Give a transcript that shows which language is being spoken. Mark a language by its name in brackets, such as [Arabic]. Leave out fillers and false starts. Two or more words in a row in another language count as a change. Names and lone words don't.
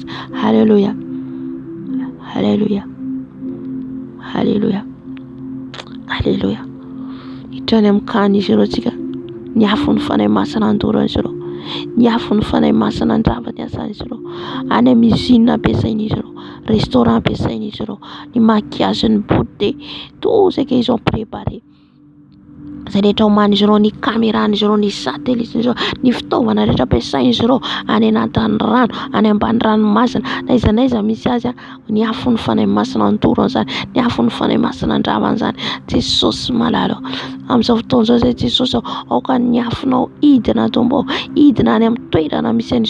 [Malagasy] Halleluja, halleluja, halleluja, halleluja. Hitrany amin'ny kan'izy ireo tsika, ny afo ny fanahy masina andoran'izy ireo, ny afo ny fanahy masina andrava ny asan'izy ireo, any amin'ny usine ampiasain'izy ireo, restaurant ampiasain'izy ireo, ny maquillage, ny beauté, [French] tout ce qu'ils ont préparé. [Malagasy] Izay rehetra homan'izy ireo, ny caméran'izy ireo, ny satelliten'izy ireo, ny fitaovana rehetra ampiasain'izy ireo any anatin'ny rano, any ambany ranomasina, n'aiza misy azy ny afo ny fanahy masina antorany zany, ny afo ny fanahy masina andravany zany. Jesosy malalo amin'izao fotoana izao zay Jesosy aoka ny afonao idina tombo, idina any amin'ny toerana misy an'izy